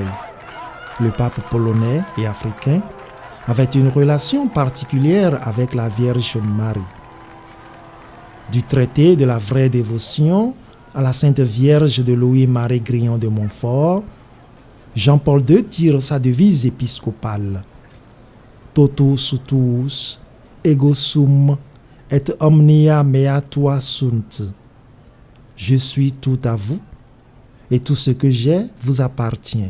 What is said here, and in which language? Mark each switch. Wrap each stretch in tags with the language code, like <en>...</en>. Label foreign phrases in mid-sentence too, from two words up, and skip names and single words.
<fr>Le pape polonais et africain avait une relation particulière avec la Vierge Marie. Du traité de la vraie dévotion à la Sainte Vierge de Louis-Marie Grillon de Montfort, Jean-Paul II tire sa devise épiscopale «</fr> <la>Totus tuus, ego sum, et omnia mea tua sunt ».</la> <fr>Je suis tout à vous et tout ce que j'ai vous appartient.</fr>